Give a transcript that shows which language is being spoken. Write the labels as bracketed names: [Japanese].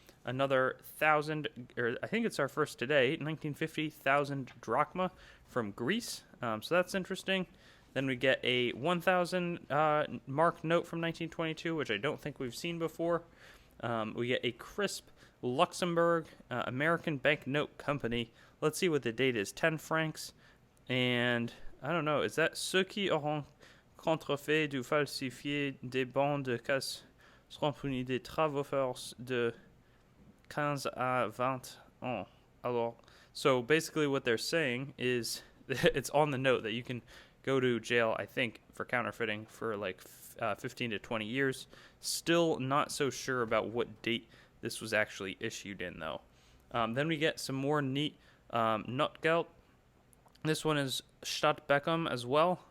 [English] Another 1,000, or I think it's our first today, 1950, 1,000 drachma from Greece, so that's interesting. Then we get a 1,000 mark note from 1922, which I don't think we've seen before. We get a crisp Luxembourg American Banknote Company. Let's see what the date is. 10 francs. And I don't know. Is that [French] ceux qui auront contrefait du falsifié des bons de caisse seront punis des travaux forts de 15 à 20 ans. [English] Alors, so basically what they're saying is it's on the note that you can go to jail, I think, for counterfeiting for like 15 to 20 years. Still not so sure about what date this was actually issued in, though. Then we get some more neat Notgeld. This one is Stadt Beckham as well.